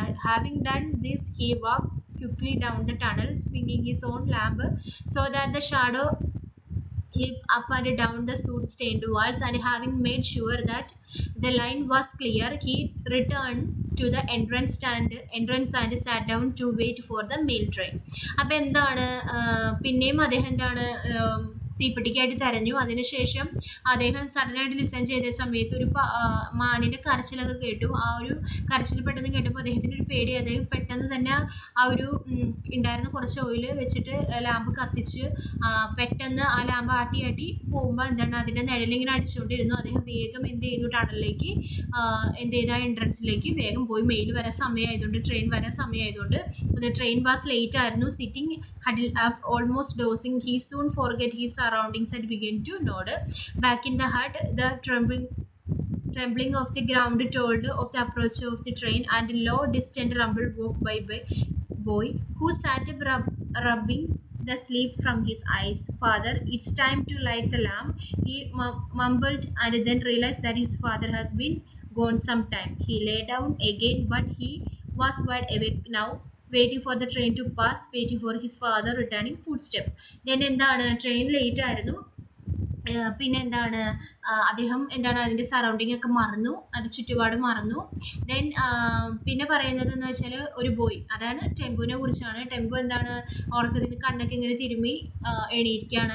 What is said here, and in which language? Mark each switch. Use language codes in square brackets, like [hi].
[en] Having done this, he walked quickly down the tunnel, swinging his own lamp so that the shadow leaped up and down the soot-stained walls, and having made sure that the line was clear, he returned to the entrance and sat down to wait for the mail train. [ml] അപ്പോൾ എന്താണ് പിന്നെയും അദ്ദേഹം എന്താണ് തീപ്പെട്ടിക്കായിട്ട് തെരഞ്ഞു. അതിനുശേഷം അദ്ദേഹം സഡനായിട്ട് listen ചെയ്ത സമയത്ത് ഒരു മാനിന്റെ കരച്ചിലൊക്കെ കേട്ടു. ആ ഒരു കരച്ചിൽ പെട്ടെന്ന് കേട്ടപ്പോൾ അദ്ദേഹത്തിന് ഒരു പേടി. അദ്ദേഹം പെട്ടെന്ന് തന്നെ ആ ഒരു ഉണ്ടായിരുന്ന കുറച്ച് ഓയിൽ വെച്ചിട്ട് ലാമ്പ് കത്തിച്ച് പെട്ടെന്ന് ആ ലാമ്പ് ആട്ടി പോകുമ്പോൾ എന്താണ് അതിന്റെ നിഴലിങ്ങനെ അടിച്ചുകൊണ്ടിരുന്നു. അദ്ദേഹം വേഗം എന്ത് ചെയ്തു, ടണലിലേക്ക് എന്ത് ചെയ്ത എൻട്രൻസിലേക്ക് വേഗം പോയി. മെയിൽ വരാൻ സമയമായതുകൊണ്ട്, ട്രെയിൻ വരാൻ സമയമായതുകൊണ്ട് ട്രെയിൻ വാസ് ലേറ്റ് ആയിരുന്നു. [en] Sitting huddled up, almost dozing, he soon forgot his surroundings and began to nod. Back in the hut, the trembling of the ground told of the approach of the train, and a low, distant rumble woke by boy, who sat up rubbing the sleep from his eyes. Father, it's time to light the lamp, he mumbled, and then realized that his father has been gone some time. He lay down again, but he was wide awake now, waiting for the train to pass, waiting for his father returning footstep. [ml] Then എന്താണ് train late ആയിരുന്നു. പിന്നെ എന്താണ് അദ്ദേഹം എന്താണ് അതിന്റെ surrounding ഒക്കെ മറന്നു, അതിന്റെ ചുറ്റുപാട് മറന്നു. ദെൻ പിന്നെ പറയുന്നത് എന്ന് വെച്ചാൽ ഒരു ബോയ്, അതാണ് ടെമ്പുവിനെ കുറിച്ചാണ്. ടെമ്പു എന്താണ് ഓർക്കത്തിന് കണ്ണൊക്കെ ഇങ്ങനെ തിരുമ്മി എണീറ്റിരിക്കുകയാണ്.